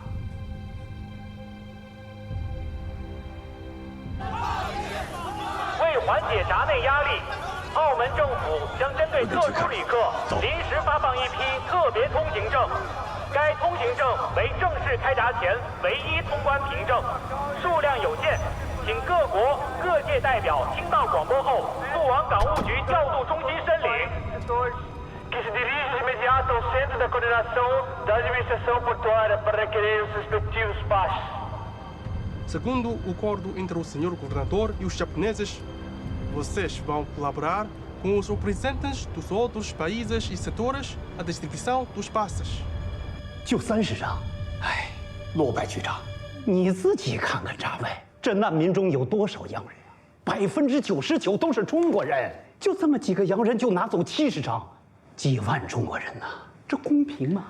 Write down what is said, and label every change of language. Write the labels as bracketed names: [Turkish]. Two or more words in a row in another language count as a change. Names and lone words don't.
[Chinese] 为缓解闸内压力，澳门政府将针对特殊旅客临时发放一批特别通行证，该通行证为正式开闸前唯一通关凭证，数量有限，请各国各界代表听到广播后速往港务局调度中心申领。 [Portuguese] Que se dirige de imediato ao Centro da Coordenação da Administração Portuária para requerer os respectivos passos. Segundo o acordo entre o senhor governador e os japoneses, vocês vão colaborar com os representantes dos outros países e setores a distribuição dos passes. [Chinese] 就30张，哎，罗白局长，你自己看看闸外，这难民中有多少洋人啊？99%都是中国人，就这么几个洋人就拿走70张，几万中国人呐，这公平吗？